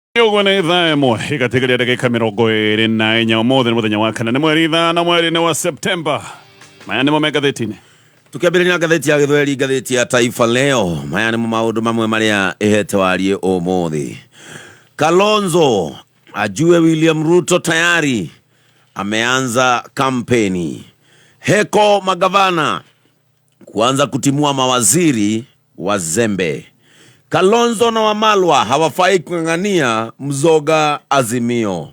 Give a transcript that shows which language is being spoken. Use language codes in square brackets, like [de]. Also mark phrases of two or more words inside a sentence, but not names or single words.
[ki] Yogo na idhaa emo ikatika dakika 24 umuthi muthenya wa kana ni mweri ithano mweri wa Septemba. Maya nimo magatheti-ini tukiambĩrĩria ngathĩti ya Gĩthweri, ngathĩti ya Taifa Leo. Maya nimo maũndũ mamwe marĩa ĩhete warie ũmũthĩ. [sw] Kalonzo ajue William Ruto tayari ameanza kampeni. Heko magavana kuanza kutimua mawaziri wazembe. Kalonzo na Wamalwa hawafai kung'ang'ania mzoga Azimio.